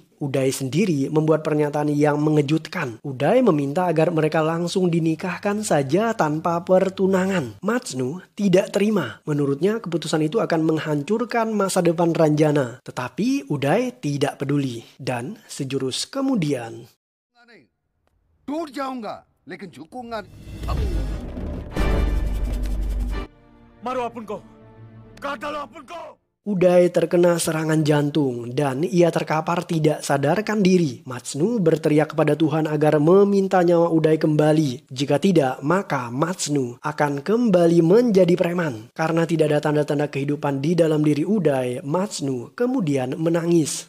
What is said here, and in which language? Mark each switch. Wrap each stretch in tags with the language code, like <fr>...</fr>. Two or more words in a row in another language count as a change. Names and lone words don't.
<id>Uday sendiri membuat pernyataan yang mengejutkan. Uday meminta agar mereka langsung dinikahkan saja tanpa pertunangan. Matsnu tidak terima. Menurutnya keputusan itu akan menghancurkan masa depan Ranjana. Tetapi Uday tidak peduli. Dan sejurus kemudian,</id> <hi>टूट जाऊंगा लेकिन झुकूंगा नहीं। मारो अपन को, काट डालो अपन को।</hi> <id>Uday terkena serangan jantung dan ia terkapar tidak sadarkan diri. Matsnu berteriak kepada Tuhan agar meminta nyawa Uday kembali. Jika tidak, maka Matsnu akan kembali menjadi preman. Karena tidak ada tanda-tanda kehidupan di dalam diri Uday, Matsnu kemudian menangis.</id>